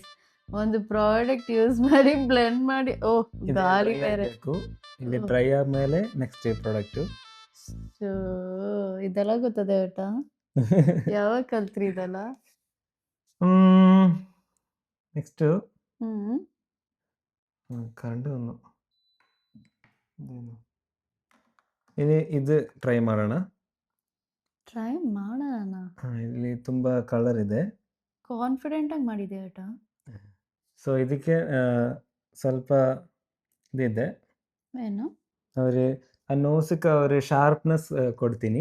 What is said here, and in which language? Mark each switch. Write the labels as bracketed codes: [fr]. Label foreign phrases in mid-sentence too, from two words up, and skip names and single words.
[kn] ಒಂದು [en] product use [kn] ಮಾಡಿ ಬ್ಲೆಂಡ್ ಮಾಡಿ. ಓಹ್, ಗಾಳಿ ಬೇರೆ. ಇಲ್ಲಿ ಡ್ರೈ ಆದ್ಮೇಲೆ [en] next product. [kn] ಶೋ, ಇದೆಲ್ಲ ಗೊತ್ತದೆ ಊಟ? ಯಾವಾಗ ಕಲ್ತ್ರಿ ಇದೆಲ್ಲ? ನೆಕ್ಸ್ಟ್ ಹ್ಮ್. [ml] കറണ്ട് വന്നു. ഇത് [kn] ಟ್ರೈ ಮಾಡೋಣ. ಟ್ರೈ ಮಾಡೋಣ. ಇಲ್ಲಿ ತುಂಬಾ ಕಲರ್ ಇದೆ. ಕಾನ್ಫಿಡೆಂಟ್ ಆಗಿ ಮಾಡಿದೆ ಊಟ. ಸೊ ಇದಕ್ಕೆ ಸ್ವಲ್ಪ ಇದಿದೆ. ಏನು? ಅವ್ರು ಆ ನೋಸಕ್ಕೆ ಅವ್ರು ಶಾರ್ಪ್ನೆಸ್ ಕೊಡ್ತೀನಿ.